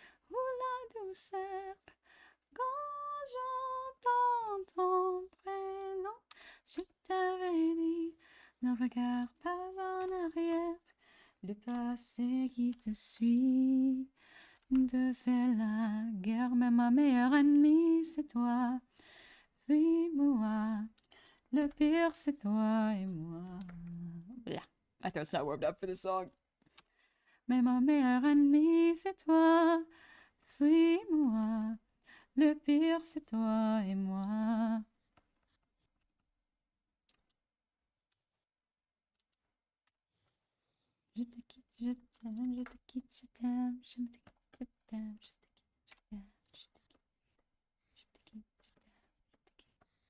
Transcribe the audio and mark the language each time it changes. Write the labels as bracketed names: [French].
[French] ou la douceur. Quand j'entends ton prénom, je t'avais dit, ne regarde pas en arrière, le passé qui te suit. De faire la guerre, mais ma meilleure ennemie, c'est toi. Fuis-moi, le pire, c'est toi et moi. [English] Yeah, my throat's not warmed up for this song. [French] Mais ma meilleure ennemie, c'est toi. Fuis-moi, le pire, c'est toi et moi. Je te quitte, je t'aime, je te quitte, je t'aime, je te quitte, je t'aime, je te quitte, je t'aime, je te quitte, je te quitte, je t'aime, je te quitte.